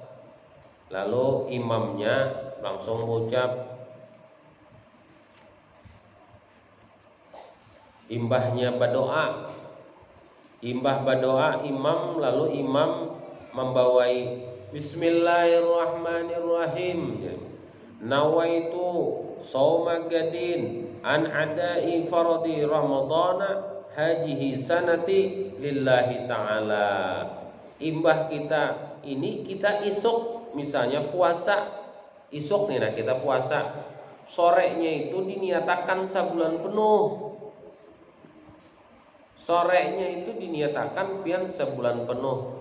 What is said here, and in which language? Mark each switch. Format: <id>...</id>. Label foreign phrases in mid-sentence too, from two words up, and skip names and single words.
<bjn>Lalu imamnya langsung mengucap, imbahnya berdoa, imam, lalu imam membawai Bismillahirrahmanirrahim.</bjn> <ar>نويت صوم غد عن أداء فرض رمضان هذه السنة لله تعالى.</ar> <bjn>Imbah kita ini kita isuk misalnya puasa isuk nih, nah kita puasa sorenya itu diniatakan sabulan penuh. Sorenya itu diniatakan pian sebulan penuh.</bjn>